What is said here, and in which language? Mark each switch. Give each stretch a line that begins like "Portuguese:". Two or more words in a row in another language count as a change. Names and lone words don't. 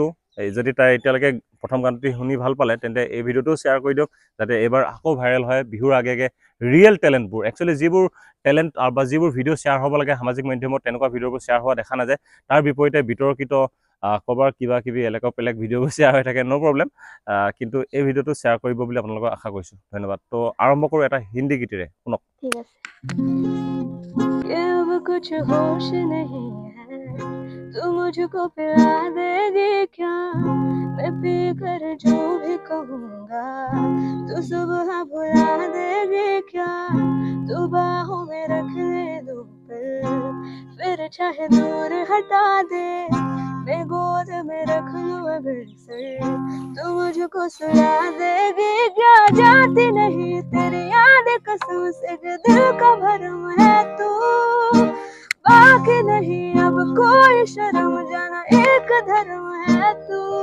Assamese: যদি তাই এতিয়ালৈকে প্ৰথম গানটি শুনি ভাল পালে তেন্তে এই ভিডিঅ'টো শ্বেয়াৰ কৰি দিয়ক যাতে এইবাৰ আকৌ ভাইৰেল হয় বিহুৰ আগে আগে
English: real talent
Assamese: একচুৱেলি যিবোৰ টেলেণ্ট বা যিবোৰ ভিডিঅ' শ্বেয়াৰ হ'ব লাগে সামাজিক মাধ্যমত তেনেকুৱা ভিডিঅ'বোৰ শ্বেয়াৰ হোৱা দেখা নাযায় তাৰ বিপৰীতে বিতৰ্কিত ক'ৰবাৰ কিবা কিবি এলেকা বেলেগ ভিডিঅ'বোৰ শ্বেয়াৰ হৈ থাকে
English: no problem
Assamese: কিন্তু এই ভিডিঅ'টো শ্বেয়াৰ কৰিব বুলি আপোনালোকক আশা কৰিছোঁ ধন্যবাদ তো আৰম্ভ কৰোঁ এটা হিন্দী গীতেৰে শুনক ঠিক আছে
Hindi: अब कुछ होश नहीं है तू मुझको पिला देगी क्या मैं पी कर जो भी कहूँगा तू सुबह भुला देगी क्या तू बाहों में रख ले दो फिर चाहे दूर हटा दे मैं गोद में रख लूँ अगर सर तू मुझको सुला देगी क्या जाती नहीं तेरी याद कसम से जो दिल का भरम है तू बाकी नहीं अब कोई शर्म जाना एक धर्म है तू